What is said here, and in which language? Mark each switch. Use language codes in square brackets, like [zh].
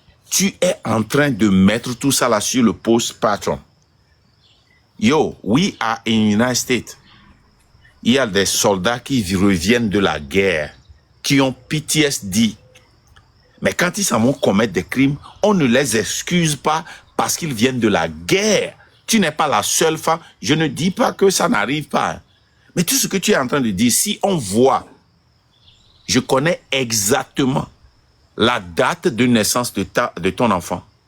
[fr] Tu es en train de mettre tout ça là sur le post patron. [en] Yo, we are in United States. [fr] Il y a des soldats qui reviennent de la guerre, qui ont PTSD. Mais quand ils s'en vont commettre des crimes, on ne les excuse pas parce qu'ils viennent de la guerre. Tu n'es pas la seule femme. Je ne dis pas que ça n'arrive pas. Mais tout ce que tu es en train de dire, si on voit, je connais exactement la date de naissance de ton enfant.